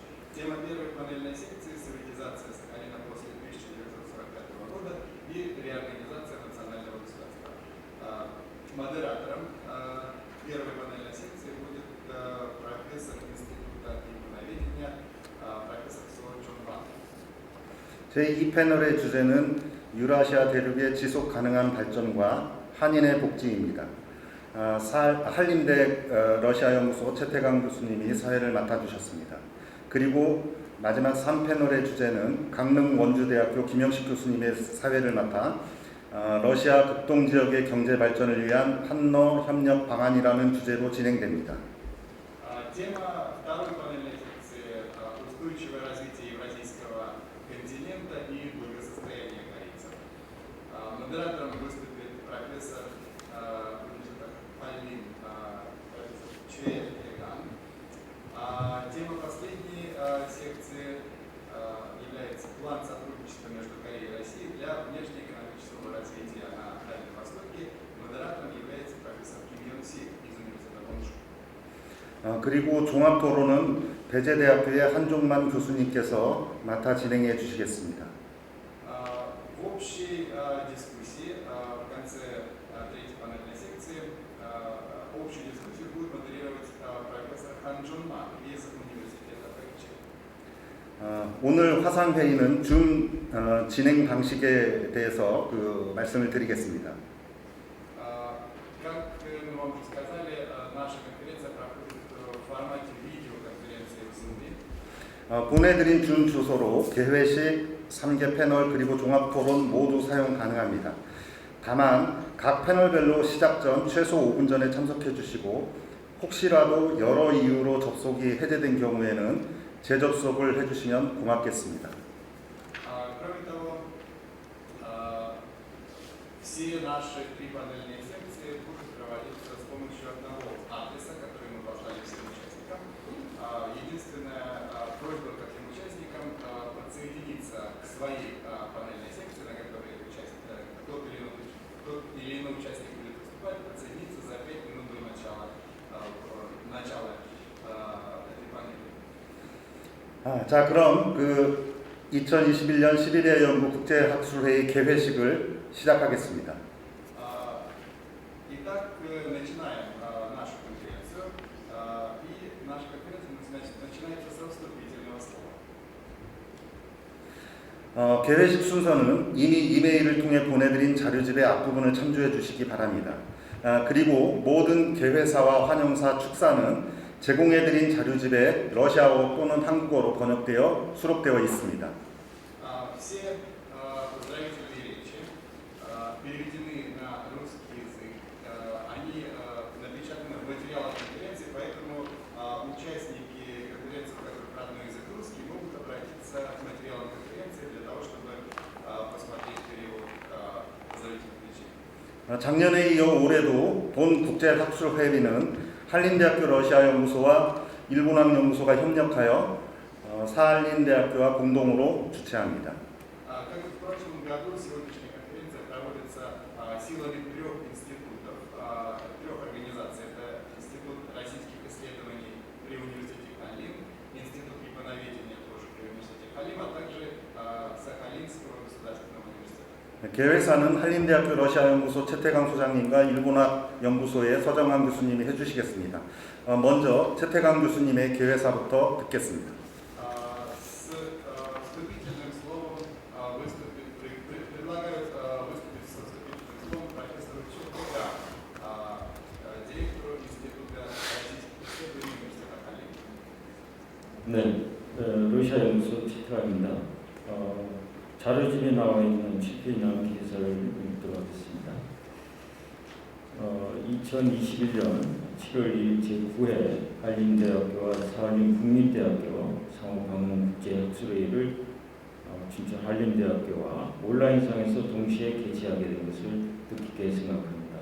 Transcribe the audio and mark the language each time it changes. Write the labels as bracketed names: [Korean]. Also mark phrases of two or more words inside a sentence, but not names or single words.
[Russian] Тема первой панельной секции – советизация Сахалина после 1945 года и реорганизация национального государства. Модератором первой панельной секции будет профессор Института иммуноведения, профессор Со Чон Ван. [Korean] 제2패널의 주제는 유라시아 대륙의 지속 가능한 발전과 한인의 복지입니다. 한림대 러시아 연구소 최태강 교수님이 사회를 맡아주셨습니다. 그리고 마지막 3패널의 주제는 강릉 원주대학교 김영식 교수님의 사회를 맡아 러시아 극동 지역의 경제 발전을 위한 한러 협력 방안이라는 주제로 진행됩니다. [Russian] Тема второй панельной секции – устойчивое развитие евразийского континента и благосостояние корейцев. Модератором выступит профессор университета Таллин, профессор Чэ Эган. Тема последней секции является план сотрудничества между Кореей и Россией для внешнеэкономического развития на Дальнем Востоке. Модератором является профессор Ким Йон Си из университета Воншу. [Korean] 그리고 종합토론은 배재대학교의 한종만 교수님께서 맡아 진행해 주시겠습니다. [Russian] В общей дискуссии в конце 3-й панельной секции общую дискуссию будет модерировать профессор Хан Джон Ман из университета Пэкчи. [Korean] 오늘 화상회의는 줌 진행 방식에 대해서 말씀을 드리겠습니다. [Russian] формате видеоконференции в Zoom. [Korean] 보내드린 준 주소로 개회식, 3개 패널 그리고 종합토론 모두 사용 가능합니다. 다만 각 패널별로 시작 전 최소 5분 전에 참석해 주시고 혹시라도 여러 이유로 접속이 해제된 경우에는 재접속을 해주시면 고맙겠습니다. [Russian] Кроме того, все наши три панельные секции будут проводиться с помощью одного адреса, который мы послали всем участникам. Единственная просьба ко всем участникам подсоединиться к своей панельной секции, на которой тот или иной участник будет выступать, подсоединиться за 5 минут до начала этой панели. [Korean] 자, 그럼 2021년 11회 연구 국제학술회의 개회식을 시작하겠습니다. [Russian] Итак, начинаем нашу конференцию. И наша конференция начинается со вступительного слова. [Korean] 개회식 순서는 이미 이메일을 통해 보내드린 자료집의 앞부분을 참조해 주시기 바랍니다. 그리고 모든 개회사와 환영사 축사는 제공해드린 자료집에 러시아어 또는 한국어로 번역되어 수록되어 있습니다. [Russian] Все поздравительные речи переведены на русский язык. Они напечатаны в материалах конференции, поэтому участники конференции, у которых родной язык русский, могут обратиться к материалам конференции для того, чтобы посмотреть перевод поздравительных речей. [Korean] 작년에 이어 올해도 본 국제학술회의는 한림대학교 러시아연구소와 일본학연구소가 협력하여 사할린대학교와 공동으로 주최합니다. [Russian] Как и в прошлом году, сегодняшняя конференция проводится силами трех институтов, трех организаций. Это Институт российских исследований при университете Халим, Институт японоведения тоже при университете Халим, а также Сахалинского государственного университета. [Korean] 개회사는 한림대학교 러시아연구소 최태강 소장님과 일본학 연구소의 서정환 교수님이 해주시겠습니다. 먼저 최태강 교수님의 개회사부터 듣겠습니다. [Russian] С вступительным словом предлагают выступить со вступительным словом профессору Чуркуга, директору Института российских исследований университета Халим. [Korean] 네, 러시아 연구소 최태강입니다. 자료집에 나와 있는 집필량 기사를 읽도록 하겠습니다. 2021년 7월 2일 제9회 한림대학교와 사할림국민대학교 상호방문 국제학술회의를 춘천 한림대학교와 온라인상에서 동시에 개최하게 된 것을 뜻깊게 생각합니다.